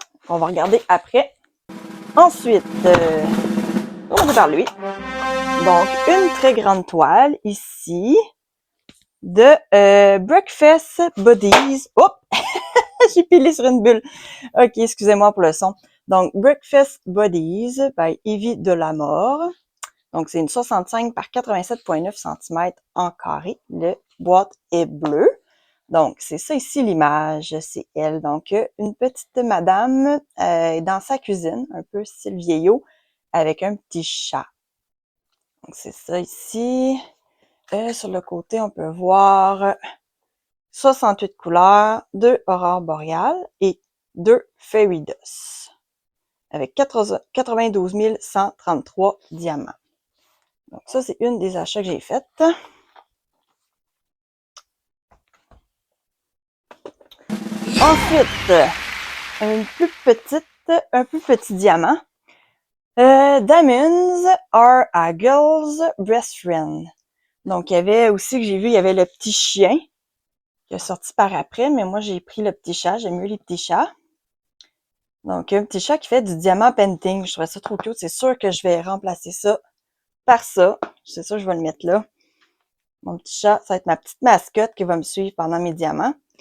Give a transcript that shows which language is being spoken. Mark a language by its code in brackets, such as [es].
[fr] On va regarder après. Ensuite, commencer par lui. Donc, une très grande toile ici de Breakfast Buddies. Oh! J'ai pilé sur une bulle. Ok, excusez-moi pour le son. Donc, Breakfast Buddies by Evie Delamore. Donc, c'est une 65 par 87,9 cm en carré. Le boîte est bleue. Donc, c'est ça ici l'image, c'est elle. Donc, une petite madame dans sa cuisine, un peu style vieillot, avec un petit chat. Donc, c'est ça ici. Sur le côté, on peut voir 68 couleurs, 2 aurores boréales et 2 fairy dust, avec 92 133 diamants. Donc, ça, c'est une des achats que j'ai faites. Ensuite, un plus petit diamant. [en] Diamonds are a girl's best friend. [fr] Donc, il y avait aussi que j'ai vu, il y avait le petit chien qui est sorti par après, mais moi, j'ai pris le petit chat. J'aime mieux les petits chats. Donc, un petit chat qui fait du diamant painting. Je trouvais ça trop cute. C'est sûr que je vais remplacer ça par ça. C'est sûr que je vais le mettre là. Mon petit chat, ça va être ma petite mascotte qui va me suivre pendant mes diamants.